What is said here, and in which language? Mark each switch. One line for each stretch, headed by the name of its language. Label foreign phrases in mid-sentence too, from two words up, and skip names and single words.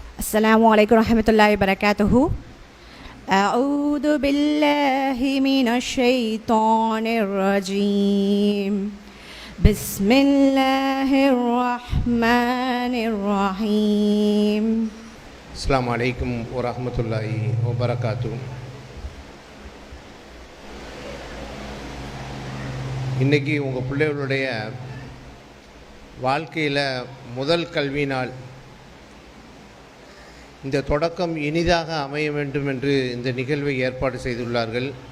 Arabic: السلام عليكم ورحمة الله وبركاته. أعوذ بالله من الشيطان الرجيم. بسم الله الرحمن الرحيم. السلام عليكم ورحمة الله وبركاته.
Tamil: இன்றைக்கி உங்கள் பிள்ளைகளுடைய வாழ்க்கையில் முதல் கல்வி நாள். இந்த தொடக்கம் இனிதாக அமைய வேண்டும் என்று இந்த நிகழ்வை ஏற்பாடு செய்துள்ளார்கள்.